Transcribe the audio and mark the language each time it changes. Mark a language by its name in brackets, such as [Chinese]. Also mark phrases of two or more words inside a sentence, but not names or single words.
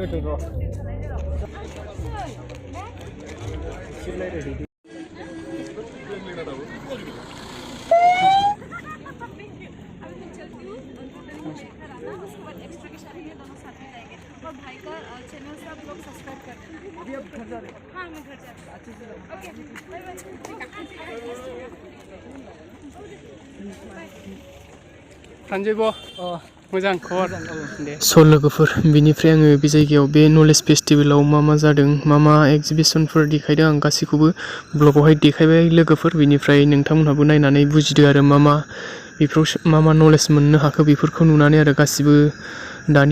[Hindi] और भाई का चैनल से आप लोग सब्सक्राइब कर देना। अभी आप घर जा रहे हो? हाँ मैं घर जा रही हूँ। अच्छे से [English] okay bye bye. [Bodo] थांजोबो मोजां खबर दे स' लोगोफोर बिनिफ्राय आङो बे जायगायाव बे नलेज फेस्टिभेलाव मा जादों मा एक्जिबिसनफोर देखायदों आं गासैखौबो ब्लगावहाय देखायबाय लोगोफोर बिनिफ्राय नोंथांमोनहाबो नायनानै बुजिदो आरो मा बेफोराव मा नलेज मोननो हाखो बेफोरखौ नुनानै आरो गासिबो दानि